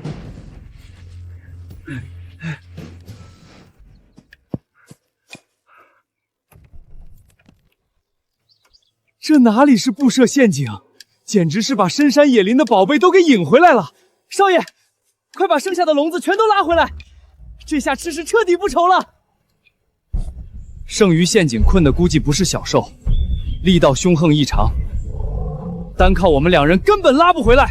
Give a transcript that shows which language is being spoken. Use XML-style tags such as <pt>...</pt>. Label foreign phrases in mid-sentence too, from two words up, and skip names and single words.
<zh>这哪裡是布設陷阱，簡直是把深山野林的寶貝都給引回來了！少爺，快把剩下的籠子全都拉回來，這下吃是徹底不愁了。剩餘陷阱困的估計不是小獸，力道兇橫異常，單靠我們兩人根本拉不回來。</zh>